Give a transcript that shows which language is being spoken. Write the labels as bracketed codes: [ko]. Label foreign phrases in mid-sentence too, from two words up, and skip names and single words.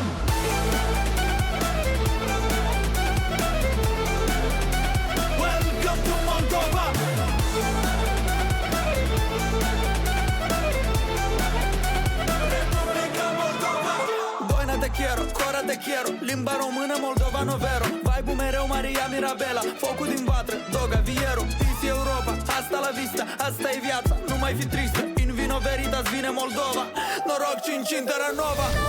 [en] Welcome to Moldova. Repubblica Moldova. [ro] Doina [es] te quiero, [ro] cora [es] te quiero, [ro] limba română moldovano vero, vibe-ul mereu Maria Mirabela, focul din vatră, Doga Vieru, Peace Europa, [es] asta la vista, [ro] asta e viața, nu mai fi tristă, [la] in vino veritas [ro] vine Moldova, noroc 5 în Terra Nova.